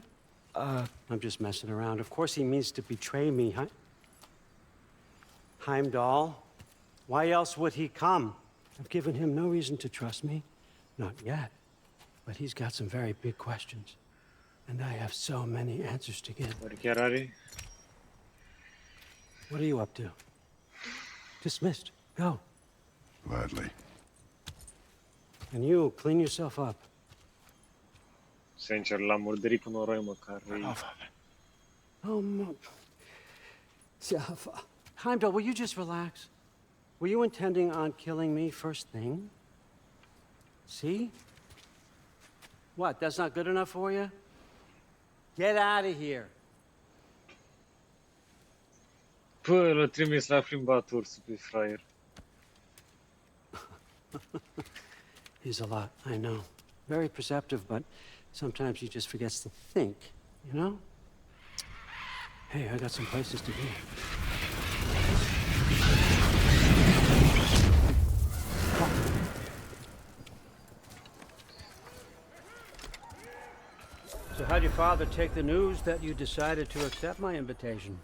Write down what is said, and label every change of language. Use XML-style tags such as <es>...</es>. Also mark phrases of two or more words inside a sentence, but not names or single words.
<en>I'm just messing around. Of course he means to betray me, Heimdall. Why else would he come? I've given him no reason to trust me. Not yet. But he's got some very big questions. And I have so many answers to give.</en> <ro>Oare chiar are?</ro> <en>What are you up to? Dismissed. Go. Gladly. And you, clean yourself up.</en> <ro>Sincer, l-am murdărit cu noroi măcar.</ro> <en>Allfather. Oh, no. Heimdall, will you just relax? Were you intending on killing me first thing? See? What, that's not good enough for you? Get out of here.</en> <ro>Păi, l-a trimis la plimbatur pe fraier.</ro> <en>He's a lot, I know. Very perceptive, but sometimes he just forgets to think, you know? Hey, I got some places to be. So how'd your father take the news that you decided to accept my invitation?</en>